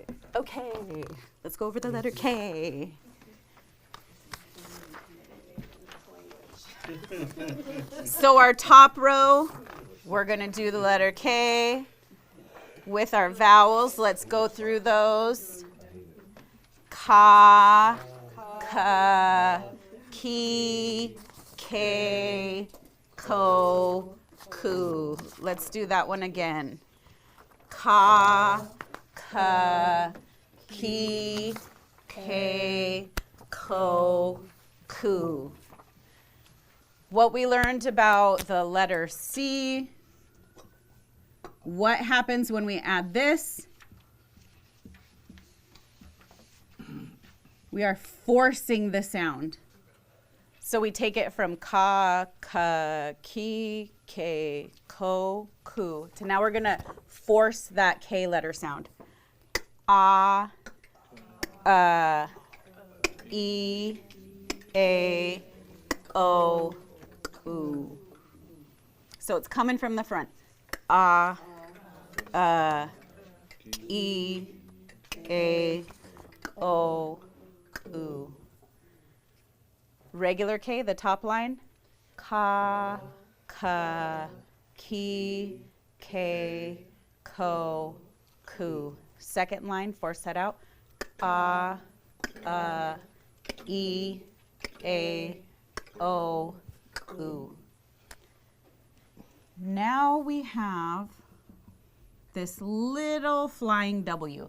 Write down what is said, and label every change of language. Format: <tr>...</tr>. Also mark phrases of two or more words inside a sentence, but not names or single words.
<en>Let's go over the letter K. So our top row, we're going to do the letter K with our vowels. Let's go through those. Ka, ka, ki, ke, ko, ku. Let's do that one again. Ka, ka, ki, ke, ko, ku. What we learned about the letter C. What happens when we add this? We are forcing the sound. So we take it from ka, ka, ki, ke, ko, ku. So now we're going to force that K letter sound. A, E, A, O, U. So it's coming from the front. A, E, A, O, U. Regular K, the top line. Ka, ka, ki, ke, ko, ku. Second line, force that out. A, E, A, O, U. Now we have this little flying W.</en>